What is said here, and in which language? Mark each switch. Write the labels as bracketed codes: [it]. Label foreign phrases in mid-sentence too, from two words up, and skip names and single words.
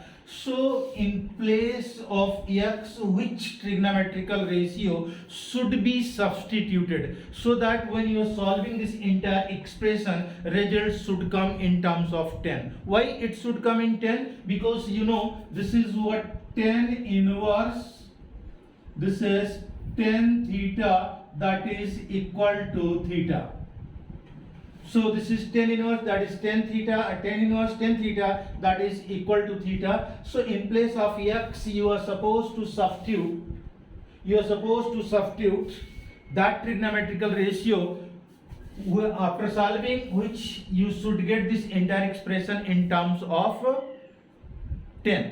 [en] So in place of x, which trigonometrical ratio should be substituted, so that when you are solving this entire expression, results should come in terms of 10. Why it should come in 10? Because you know this is what? Tan inverse, this is tan theta, that is equal to theta. So this is tan inverse, that is tan theta, tan inverse tan theta, that is equal to theta. So in place of x, you are supposed to substitute that trigonometrical ratio after solving which you should get this entire expression in terms of 10.